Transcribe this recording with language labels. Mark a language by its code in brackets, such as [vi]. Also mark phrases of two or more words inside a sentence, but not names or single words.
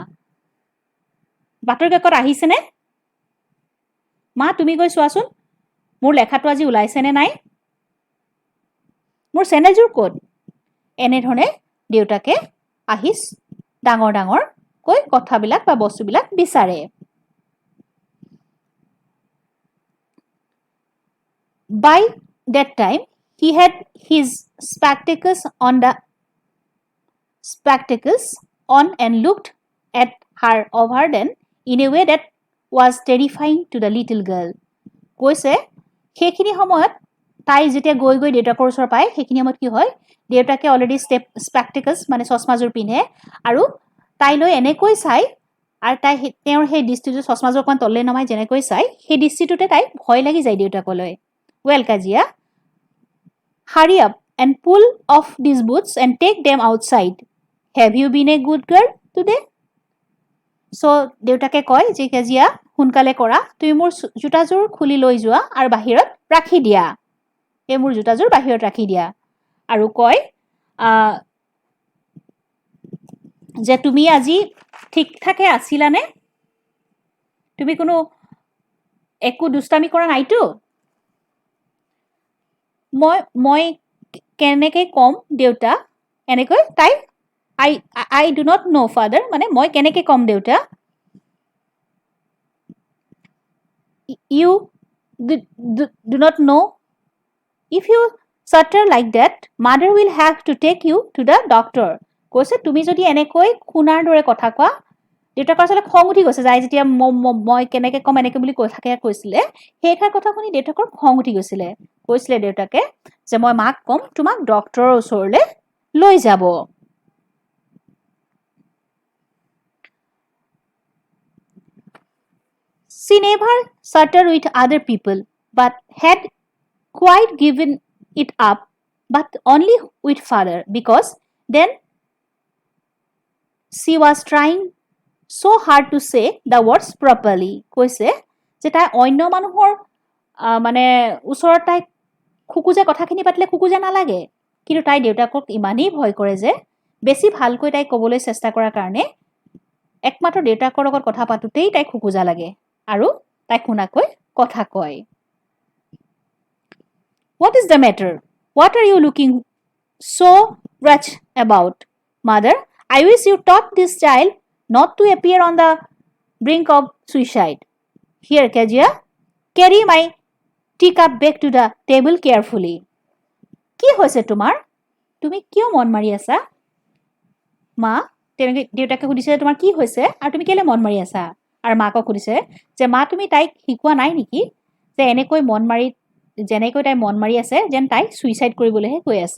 [as] বাতৰি কাকত আহিছেনে? মা তুমি গৈ চোৱাচোন মোৰ লেখাটো আজি ওলাইছেনে নাই? মোৰ চেণ্ডেলযোৰ ক'ত? এনেধৰণে দেউতাকে আহি ডাঙৰ ডাঙৰকৈ কথাবিলাক বা বস্তুবিলাক বিচাৰে। [en] By that time, he had his spectacles on and looked at her over then in a way that was terrifying to the little girl. [as] কৈছে সেইখিনি সময়ত তাই যেতিয়া গৈ গৈ দেউতাকৰ ওচৰ পায় সেইখিনি সময়ত কি হয় দেউতাকে [en] already spectacles [as] মানে চশমাযোৰ পিন্ধে আৰু তাইলৈ এনেকৈ চাই আৰু তাই তেওঁৰ সেই দৃষ্টিটো চশমাযোৰ অকণমান তললৈ নমাই যেনেকৈ চাই সেই দৃষ্টিটোতে তাই ভয় লাগি যায় দেউতাকলৈ। [en] Well, Kajia, hurry up and pull off these boots and take them outside. Have you been a good girl today? So, [as] দেউতাকে কয় যে কাজিয়া সোনকালে কৰা তুমি মোৰ জোতাযোৰ খুলি লৈ যোৱা আৰু বাহিৰত ৰাখি দিয়া। এই মোৰ জোতাযোৰ বাহিৰত ৰাখি দিয়া আৰু কয় যে তুমি আজি ঠিক ঠাকে আছিলানে? তুমি কোনো একো দুষ্টামি কৰা নাইতো? মই কেনেকৈ কম দেউতা এনেকৈ তাই [en] I do not know father [as] মানে মই কেনেকৈ কম দেউতা [en] you do not know if you stutter like that, mother will have to take you to the doctor. [as] কৈছে তুমি যদি এনেকৈ খুনাৰ দৰে কথা কোৱা, দেউতাকৰ আচলতে খং উঠি গৈছে, যাই যেতিয়া মই কেনেকে কম এনেকে বুলি কৈছিলে, সেইষাৰ কথা শুনি দেউতাকৰ খং উঠি গৈছিলে। কৈছিলে দেউতাকে যে মই মাক কম তোমাক ডক্টৰৰ ওচৰলৈ লৈ যাব। [en] She never stuttered with other people, but had quite given it up, but only with father, because then she was trying so hard to say the words properly. [as] কৈছে যে তাই অন্য মানুহৰ মানে ওচৰত তাই খুকুজে কথাখিনি পাতিলে খুকুজে নালাগে, কিন্তু তাই দেউতাকক ইমানেই ভয় কৰে যে বেছি ভালকৈ তাই ক'বলৈ চেষ্টা কৰাৰ কাৰণে একমাত্ৰ দেউতাকৰ লগত কথা পাতোতেই তাই খুকুজা লাগে আৰু তাই শুনাকৈ কথা কয়। [en] What is the matter? What are you looking so wretched about? Mother, I wish you taught this child not to appear on the brink of suicide. Here, Kezia, carry my teacup back to the table carefully. [as] কি হৈছে তোমাৰ? তুমি কিয় মন মাৰি আছা? মা, তেনেকৈ দেউতাকে সুধিছে তোমাৰ কি হৈছে আৰু তুমি কেলে মন মাৰি আছা? আৰু মাকক সুধিছে যে মা তুমি তাইক শিকোৱা নাই নেকি যে এনেকৈ মন মাৰি যেনেকৈ তাই মন মাৰি আছে যেন তাই সুইচাইড কৰিবলৈহে কৈ আছে।